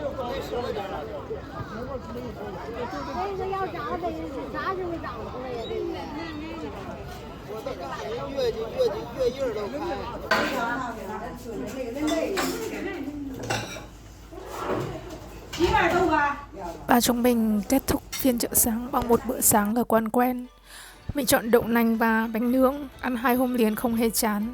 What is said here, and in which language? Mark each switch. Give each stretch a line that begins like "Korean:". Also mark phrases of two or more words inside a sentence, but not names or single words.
Chinese: 这个要长得啥时候长出来呀？这个。我都感觉月印都开。
Vietnamese: Và chúng mình kết thúc phiên chợ sáng bằng một bữa sáng ở quán quen. Mình chọn đậu nành và bánh nướng, ăn 2 hôm liền không hề chán.